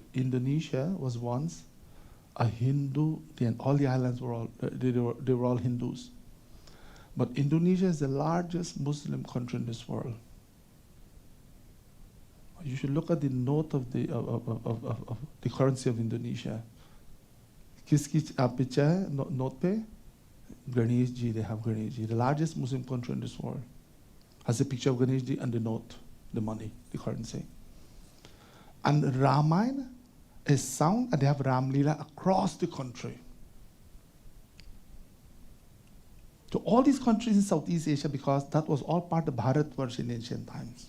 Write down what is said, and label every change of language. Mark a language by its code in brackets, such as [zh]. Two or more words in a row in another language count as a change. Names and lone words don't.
[en] Indonesia was once a Hindu, and all the islands were all, they were all Hindus. But Indonesia is the largest Muslim country in this world. You should look at the note of the currency of Indonesia. [hi] Kiski apicha note pe? [en] Ganesh Ji, they have Ganesh Ji. The largest Muslim country in this world has a picture of Ganesh Ji and the note, the money, the currency. And Ramayana is sung, and they have Ram Leela across the country. To all these countries in Southeast Asia, because that was all part of Bharatvarsh in ancient times.